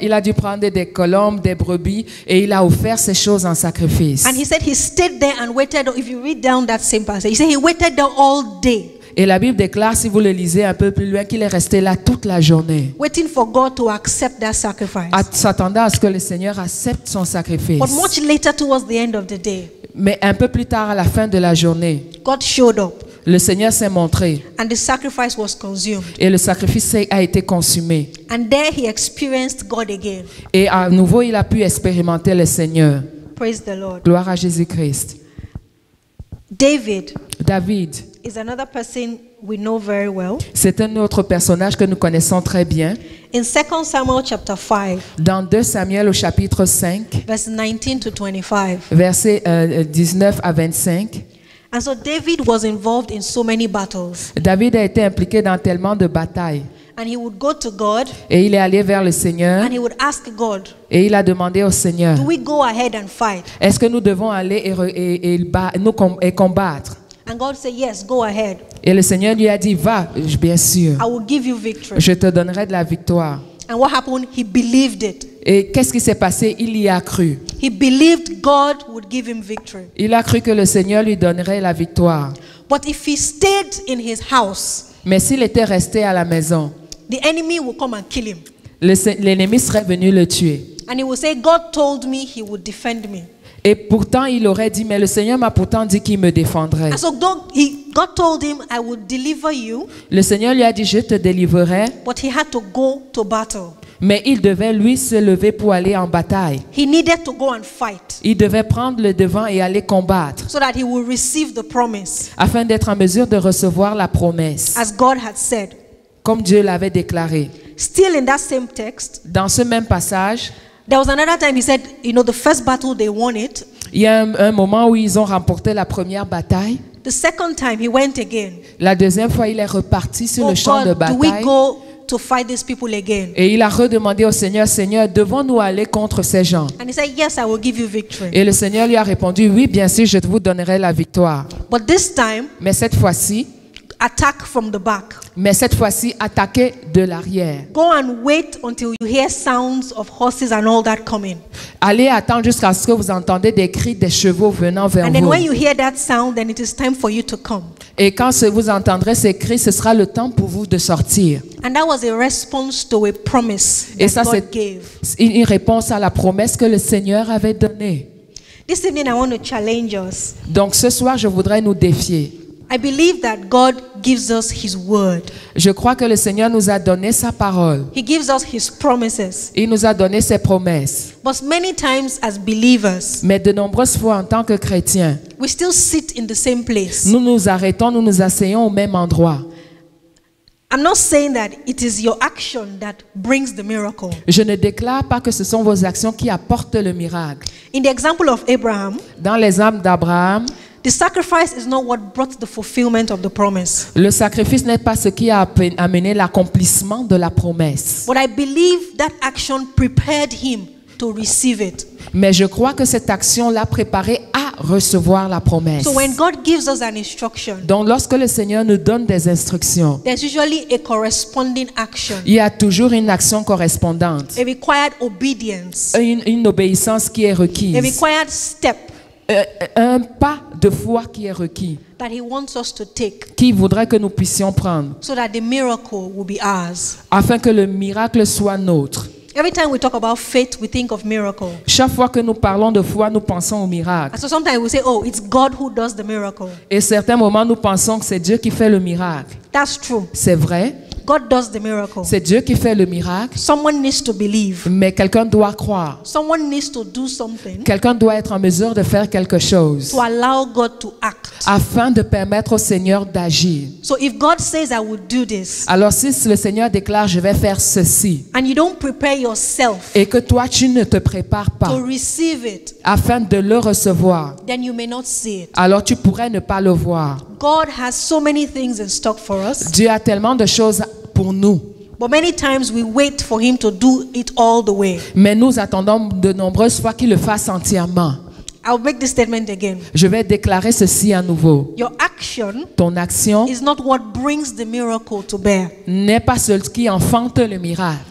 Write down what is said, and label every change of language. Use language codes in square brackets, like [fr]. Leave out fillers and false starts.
[fr] Il a dû prendre des colombes, des brebis, et il a offert ces choses en sacrifice. [en] And he said he stayed there and waited. If you read down that same passage, he said he waited there all day, [fr] Et la Bible déclare, si vous le lisez un peu plus loin, qu'il est resté là toute la journée, [en] waiting for God to accept that sacrifice. [fr] s'attendant à ce que le Seigneur accepte son sacrifice. [en] But much later, towards the end of the day, [fr] Mais un peu plus tard, à la fin de la journée, [en] God showed up, [fr] le Seigneur s'est montré [en] and the sacrifice was consumed. [fr] et le sacrifice a été consumé. [en] And there he experienced God again. [fr] Et à nouveau, il a pu expérimenter le Seigneur. [en] Praise the Lord. [fr] Gloire à Jésus-Christ. [en] David [fr] David, [en] is another person we know very well. [fr] c'est un autre personnage que nous connaissons très bien. [en] In 2 Samuel chapter 5, [fr] Dans 2 Samuel au chapitre 5, [en] verse 19 to 25. [fr] versets 19 à 25, [en] And so David was involved in so many battles. [fr] David a été impliqué dans tellement de batailles. [en] And he would go to God [fr] Et il est allé vers le Seigneur [en] and he would ask God, [fr] et il a demandé au Seigneur, [en] do we go ahead and fight? [fr] est-ce que nous devons aller et combattre? [en] And God said, yes, go ahead. [fr] Et le Seigneur lui a dit, va, bien sûr, [en] I will give you victory. [fr] je te donnerai de la victoire. [en] And what happened? He believed it. [fr] Et qu'est-ce qui s'est passé? Il y a cru. [en] He believed God would give him victory. [fr] Il a cru que le Seigneur lui donnerait la victoire. [en] But if he stayed in his house, [fr] Mais s'il était resté à la maison, [en] the enemy will come and kill him. [fr] l'ennemi serait venu le tuer. [en] And he will say, God told me he would defend me. [fr] Et pourtant, il aurait dit, mais le Seigneur m'a pourtant dit qu'il me défendrait. [en] And so God told him, I would deliver you, [fr] Le Seigneur lui a dit, je te délivrerai, [en] but he had to go to battle. [fr] mais il devait lui se lever pour aller en bataille. [en] He needed to go and fight [fr] Il devait prendre le devant et aller combattre, [en] so that he will receive the promise, [fr] afin d'être en mesure de recevoir la promesse, [en] as God had said. [fr] comme Dieu l'avait déclaré. [en] Still in that same text, [fr] Dans ce même passage, [en] there was another time he said, the first battle they won it. [fr] il y a un moment où ils ont remporté la première bataille. [en] The second time he went again. [fr] La deuxième fois, il est reparti sur [en] Oh [fr] le champ de [en] God, do we [fr] bataille. [en] go to fight these people again? [fr] Et il a redemandé au Seigneur, Seigneur, devons-nous aller contre ces gens? [en] And he said, yes, I will give you victory. [fr] Et le Seigneur lui a répondu, oui, bien sûr, je vous donnerai la victoire. [en] But this time, [fr] Mais cette fois-ci, [en] attack from the back. [fr] attaquez de l'arrière. [en] Go and wait until you hear sounds of horses and all that coming. [fr] Allez attendre jusqu'à ce que vous entendez des cris des chevaux venant vers [en] And then [fr] vous. [en] when you hear that sound, then it is time for you to come. [fr] Et quand vous entendrez ces cris, ce sera le temps pour vous de sortir. [en] And that was a response to a promise [fr] Et [en] that [fr] ça, [en] God [fr] c'est [en] gave. [fr] une réponse à la promesse que le Seigneur avait donnée. [en] This evening, I want to challenge us. [fr] Donc ce soir, je voudrais nous défier. [en] I believe that God gives us His word. [fr] Je crois que le Seigneur nous a donné sa parole. [en] He gives us His promises. [fr] Il nous a donné ses promesses. [en] But many times as believers, [fr] Mais de nombreuses fois en tant que chrétiens, [en] we still sit in the same place. [fr] nous nous arrêtons, nous nous asseyons au même endroit. [en] I'm not saying that it is your action that brings the miracle. [fr] Je ne déclare pas que ce sont vos actions qui apportent le miracle. [en] In the example of Abraham, [fr] Dans l'exemple d'Abraham, [en] The sacrifice is not what brought the fulfillment of the promise. [fr] Le sacrifice n'est pas ce qui a amené l'accomplissement de la promesse. [en] But I believe that action prepared him to receive it. [fr] Mais je crois que cette action l'a préparé à recevoir la promesse. [en] So when God gives us an instruction, [fr] Donc lorsque le Seigneur nous donne des instructions, [en] there's usually a corresponding action, [fr] il y a toujours une action correspondante, [en] a required obedience, [fr] une obéissance qui est [en] a [fr] requise, [en] required step [fr] un pas de foi qui est requis, [en] that he wants us to take [fr] qui voudrait que nous puissions prendre, [en] so that the miracle will be ours. [fr] afin que le miracle soit nôtre. [en] Every time we talk about faith, we think of miracle. [fr] Chaque fois que nous parlons de foi, nous pensons au miracle. [en] And so sometimes we say, oh, it's God who does the miracle. [fr] Et certains moments, nous pensons que c'est Dieu qui fait le miracle. [en] That's true. [fr] C'est vrai, [en] God does the miracle. [fr] c'est Dieu qui fait le miracle, [en] Someone needs to believe. [fr] mais quelqu'un doit croire. [en] Someone needs to do something [fr] Quelqu'un doit être en mesure de faire quelque chose [en] to allow God to act. [fr] afin de permettre au Seigneur d'agir. [en] So if God says I will do this, [fr] Alors si le Seigneur déclare je vais faire ceci [en] and you don't prepare yourself [fr] et que toi tu ne te prépares pas [en] to receive it, [fr] afin de le recevoir, [en] then you may not see it. [fr] alors tu pourrais ne pas le voir. [en] God has so many things in stock for us, [fr] Dieu a tellement de choses pour nous, [en] but many times we wait for him to do it all the way. [fr] mais nous attendons de nombreuses fois qu'il le fasse entièrement. [en] I'll make this statement again. [fr] Je vais déclarer ceci à nouveau. [en] Your action [fr] Ton action [en] is not what brings the miracle to bear. [fr] n'est pas ce qui enfante le miracle.